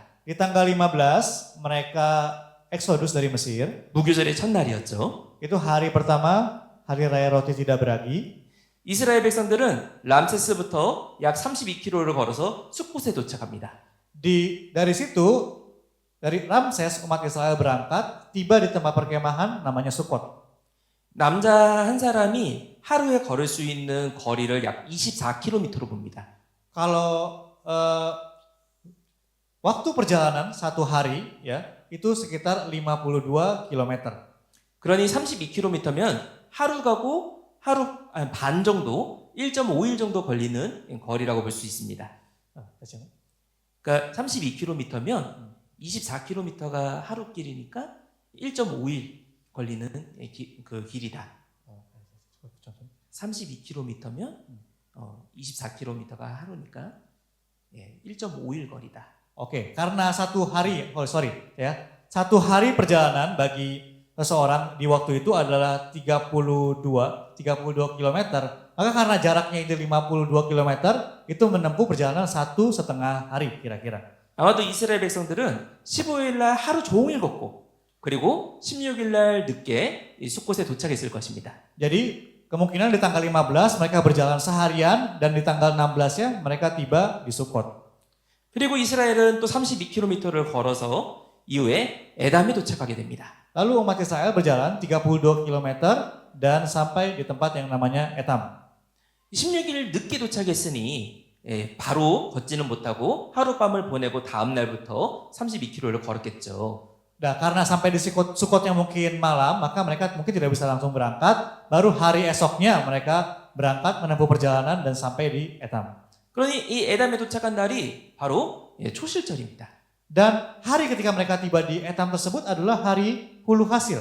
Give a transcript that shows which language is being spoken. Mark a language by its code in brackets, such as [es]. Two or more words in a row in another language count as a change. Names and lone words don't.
[id] Di tanggal 15 mereka Exodus dari Mesir. [ko] 무교절의 첫날이었죠. [id] Itu hari pertama, hari raya roti tidak beragi. [ko] 이스라엘 백성들은 람세스부터 약 32km를 걸어서 숫곳에 도착합니다. [id] Dari situ, dari Ramses umat Israel berangkat, tiba di tempat perkemahan namanya Sukot. [ko] 남자 한 사람이 하루에 걸을 수 있는 거리를 약 24km로 봅니다. [id] Kalau waktu perjalanan satu hari ya itu sekitar 52 km. [ko] 그러니 32km면 하루 가고 반 정도, 1.5일 정도 걸리는 거리라고 볼 수 있습니다. 그러니까 32km면 24km가 하루 길이니까 1.5일 걸리는 그 길이다. 32km면 24km가 하루니까 1.5일 거리다. [id] Oke, karena satu hari perjalanan bagi seseorang di waktu itu adalah 32 km. Maka karena jaraknya itu 52 km, itu menempuh perjalanan 1,5 hari kira-kira. [ko] 아마도 이스라엘 백성들은 15일 날 하루 종일 걷고 그리고 16일 날 늦게 이 숫곳에 도착했을 것입니다. [id] Jadi kemungkinan di tanggal 15 mereka berjalan seharian dan di tanggal 16-nya mereka tiba di Sukot. [ko] 그리고 이스라엘은 또 32km를 걸어서 이후에 에담에 도착하게 됩니다. [id] Lalu umat Israel berjalan 32 km dan sampai di tempat yang namanya Etam. [ko] 16일 늦게 도착했으니 바로 걷지는 못하고 하룻밤을 보내고 다음 날부터 32km를 걸었겠죠. [id] Nah, karena sampai di Sukot yang mungkin malam, maka mereka mungkin tidak bisa langsung berangkat. Baru hari esoknya mereka berangkat menempuh perjalanan dan sampai di Etam. [ko] 그러니 이 에담에 도착한 날이 바로 초실절입니다. [id] Dan hari ketika mereka tiba di Etam tersebut adalah hari hulu hasil.